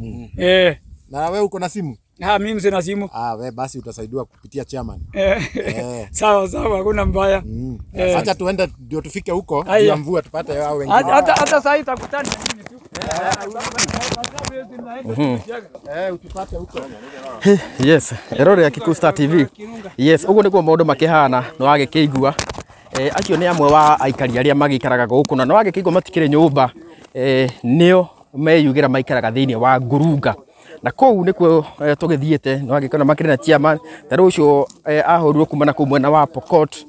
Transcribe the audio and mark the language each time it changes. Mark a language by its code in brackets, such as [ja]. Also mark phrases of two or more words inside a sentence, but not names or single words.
[sw] Na wewe uko na simu? Mimi sina simu. Wewe basi utasaidiwa kupitia chairman. Sawa, hakuna mbaya. Acha tuende ndio tufike huko, ya mvua tupate hao wengine. Hata sasa itakutana mimi tu. Utupate huko. [ki] Yes, erore ya Kikuyu Star TV. Yes, ugo nikuo maundu makihana no agikigua. Acio ni amwe wa aikari aria magikaraga guku na no agikigua matikire nyumba. Nio meyugira maikaraga thiini wa Ngurunga. Na kou nikuo tugithiete no agikona makire na chairman taru ucio ahurwo kumana ku mwena wa Pokot.